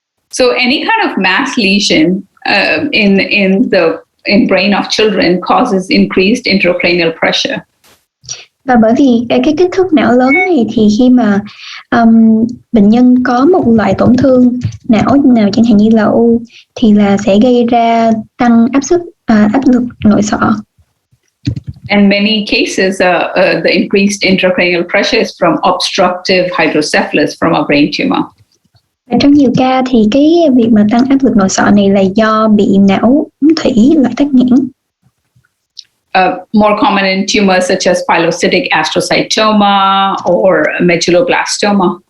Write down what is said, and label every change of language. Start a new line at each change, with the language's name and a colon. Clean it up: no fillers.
English: So any kind of mass lesion in brain of children causes increased intracranial pressure.
Vietnamese: Và bởi vì cái kích thước não lớn này thì khi mà bệnh nhân có một loại tổn thương não nào chẳng hạn như là u thì là sẽ gây ra tăng áp lực nội sọ.
English: In many cases, the increased intracranial pressure is from obstructive hydrocephalus from a brain tumor.
Vietnamese: Và trong nhiều ca thì cái việc mà tăng áp lực nội sọ này là do bị não úng thủy loại tắc nghẽn.
English: More common in tumors such as pilocytic astrocytoma or medulloblastoma.